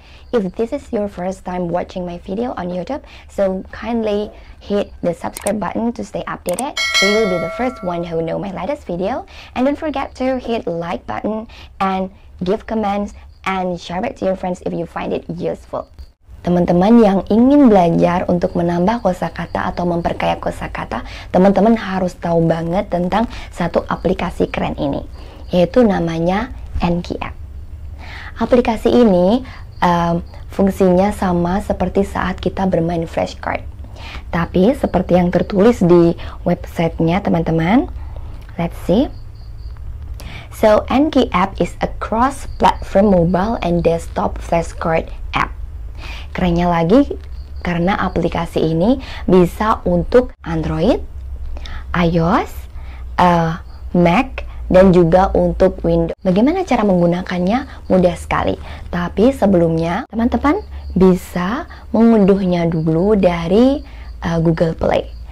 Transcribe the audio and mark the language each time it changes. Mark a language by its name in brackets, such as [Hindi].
[English] If this is your first time watching my video on YouTube, so kindly hit the subscribe button to stay updated, so you'll be the first one who know my latest video. And don't forget to hit like button and give comments and share it to your friends if you find it useful. [Indonesian] Teman-teman yang ingin belajar untuk menambah kosakata atau memperkaya kosakata, teman-teman harus tahu banget tentang satu aplikasi keren ini, yaitu namanya Anki app. Aplikasi ini fungsinya sama seperti saat kita bermain flashcard, tapi seperti yang tertulis di websitenya teman-teman. [English] Let's see. So Anki app is a cross-platform mobile and desktop flashcard app. [Indonesian] Kerennya lagi karena aplikasi ini bisa untuk Android, iOS, Mac, dan juga untuk Windows. Bagaimana cara menggunakannya? Mudah sekali. Tapi sebelumnya, teman-teman bisa mengunduhnya dulu dari Google Play.